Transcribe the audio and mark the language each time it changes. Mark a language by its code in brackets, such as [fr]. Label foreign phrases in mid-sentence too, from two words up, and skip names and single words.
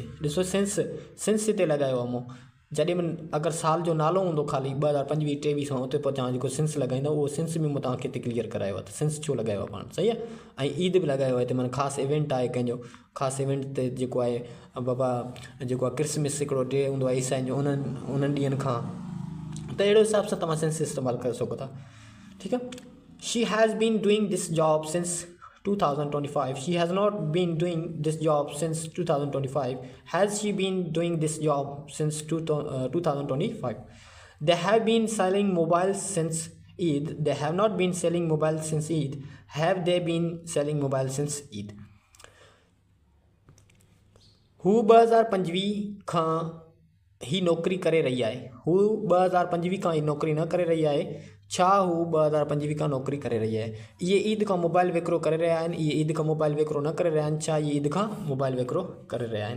[sd] ॾिसो सेंस हिते लॻायो आहे मूं, जॾहिं बि अगरि साल जो नालो हूंदो ख़ाली 2025-23 खां उते पोइ तव्हां जेको सेंस लॻाईंदो उहो सेंस बि मूं तव्हांखे हिते क्लियर करायो आहे, त सेंस छो लॻायो आहे पाण, सही आहे। ऐं ईद बि लॻायो आहे हिते, माना ख़ासि इवेंट आहे कंहिंजो, ख़ासि इवेंट ते जेको आहे बाबा जेको आहे क्रिसमस हिकिड़ो डे हूंदो आहे ईसाइनि जो, उन्हनि ॾींहंनि खां, त अहिड़े हिसाब सां तव्हां सेंस इस्तेमालु करे सघो था, ठीकु आहे। [en] She has been doing this job since 2025. She has not been doing this job since 2025. Has she been doing this job since 2025? They have been selling mobiles since Eid. They have not been selling mobiles since Eid. Have they been selling mobiles since Eid? [sd] हू 2025 खां ही नौकरी करे रही आहे, हू 2025 खां ही नौकरी न करे रही आहे, छा हू 2025 खां नौकरी करे रही आहे। इहे ईद खां मोबाइल विकिरो करे रहिया आहिनि, इहे ईद खां मोबाइल विकिरो न करे रहिया आहिनि, छा इहे ईद खां मोबाइल विकिरो करे रहिया आहिनि।